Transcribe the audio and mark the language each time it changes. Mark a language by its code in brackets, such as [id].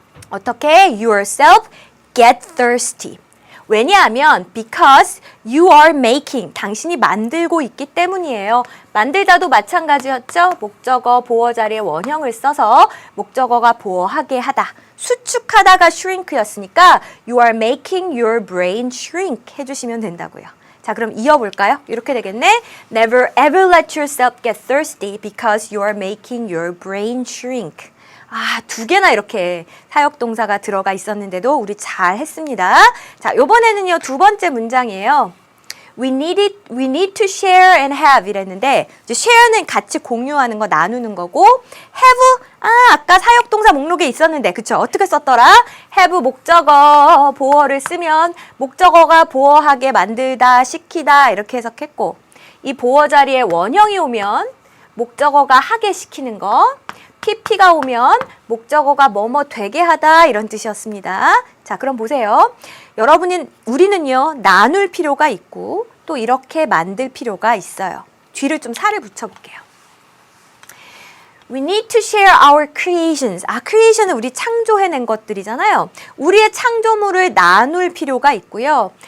[ko] 어떻게? [en] yourself get thirsty. [ko] 왜냐하면 [en] because you are making [ko] 당신이 만들고 있기 때문이에요. 만들다도 마찬가지였죠. 목적어 보어 자리에 원형을 써서 목적어가 보어하게 하다. 수축하다가 shrink였으니까 [en] you are making your brain shrink [ko] 해주시면 된다고요. 자, 그럼 이어볼까요? 이렇게 되겠네. [en] Never ever let yourself get thirsty because you are making your brain shrink. [ko] 두 개나 이렇게 사역동사가 들어가 있었는데도 우리 잘 했습니다. 자, 요번에는요, 두 번째 문장이에요. [en] We need to share and have [ko] 이랬는데, 이제 share는 같이 공유하는 거, 나누는 거고, have, 아까 사역동사 목록에 있었는데, 그쵸? 어떻게 썼더라? have 목적어, 보어를 쓰면, 목적어가 보어하게 만들다, 시키다, 이렇게 해석했고, 이 보어 자리에 원형이 오면, 목적어가 하게 시키는 거, PP가 오면 목적어가 뭐뭐 되게 하다 이런 뜻이었습니다. 자, 그럼 보세요. 우리는요, 나눌 필요가 있고 또 이렇게 만들 필요가 있어요. 뒤를 좀 살을 붙여볼게요. [en] We need to share our creations. [ko] creation은 우리 창조해낸 것들이잖아요. 우리의 창조물을 나눌 필요가 있고요.